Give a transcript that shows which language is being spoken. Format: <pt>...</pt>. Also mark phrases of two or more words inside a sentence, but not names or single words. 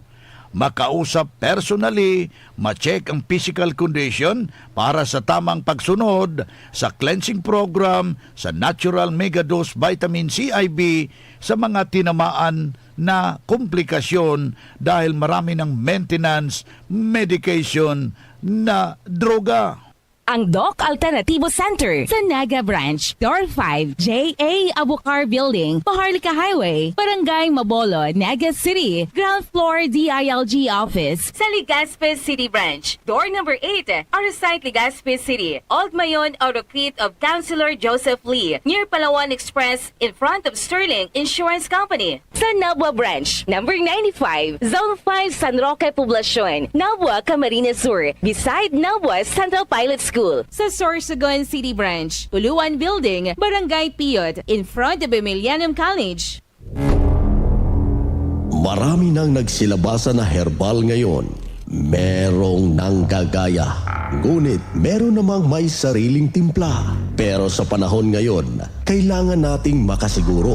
<tl>Makausap personally, ma-check ang</tl> <en>physical condition</en> <tl>para sa tamang pagsunod sa</tl> <en>cleansing program</en> <tl>sa Natural Megadose Vitamin C IV sa mga tinamaan na komplikasyon dahil marami ng maintenance, medication na droga. Ang Doc Alternativo Center sa Naga Branch, Door 5, J.A.</tl> <en>Abucar Building, Paharlika Highway, Barangay Mabolo, Naga City, Ground Floor DILG Office sa Legazpi City Branch, Door number 8, Arsite Legazpi City, Old Mayon Autocrete of Councilor Joseph Lee, near Palawan Express in front of Sterling Insurance Company.</en> <tl>Sa Nabua Branch, number 95, Zone 5 San Roque Poblacion, Nabua, Camarines Sur, beside Nabua Central Pilot School. Sa Sorsogon City Branch, Puluan Building, Barangay Piyot,</tl> <en>in front of Emilianum College.</en> <tl>Marami nang nagsilabasa na herbal ngayon. Merong nanggagaya. Ngunit meron namang may sariling timpla. Pero sa panahon ngayon, kailangan nating makasiguro.</tl>